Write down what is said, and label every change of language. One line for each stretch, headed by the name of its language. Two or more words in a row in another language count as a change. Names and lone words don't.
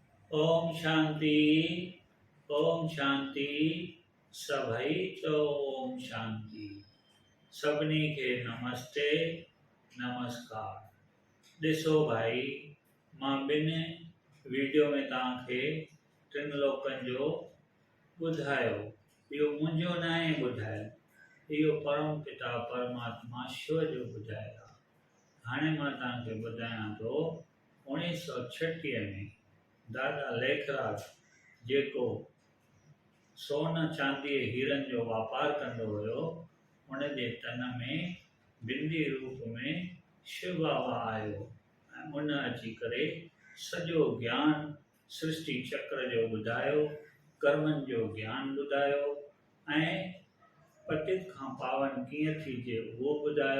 Sindhi: ओम शांति। ओम शांति। सभई चो ओम शांति। सभिनी खे नमस्ते नमस्कार। ॾिसो भाई, मां ॿिनि वीडियो में तव्हांखे टिनि लोकनि जो ॿुधायो। इहो मुंहिंजो न आहे ॿुधायल, इहो परम पिता परमात्मा शिव जो ॿुधायल आहे। हाणे मां तव्हांखे ॿुधायां थो, 1936 में दादा लेखराज जेको सोन चांदी हीरनि जो वापारु कंदो हुयो, उनजे तन में बिंदी रूप में शिव बाबा आयो ऐं उन अची करे सॼो ज्ञान सृष्टि चक्र जो ॿुधायो, कर्मनि जो ज्ञान ॿुधायो ऐं पतित खां पावन कीअं थीजे उहो ॿुधायो।